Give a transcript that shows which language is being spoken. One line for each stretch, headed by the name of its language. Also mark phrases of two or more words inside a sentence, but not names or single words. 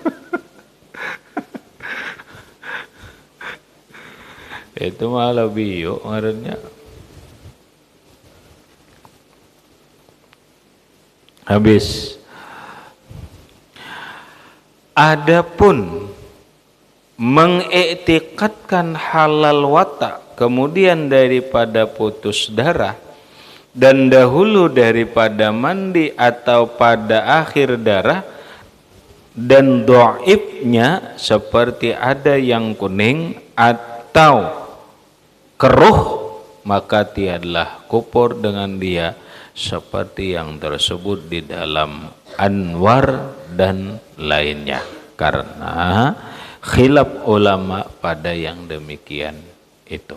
Banjar: Itu malah bio ngarannya. Habis.
Malay: Adapun mengiktikadkan halal watak kemudian daripada putus darah dan dahulu daripada mandi atau pada akhir darah dan dhaifnya seperti ada yang kuning atau keruh maka tiadalah kufur dengan dia seperti yang tersebut di dalam Anwar dan lainnya karena khilaf ulama pada yang demikian itu.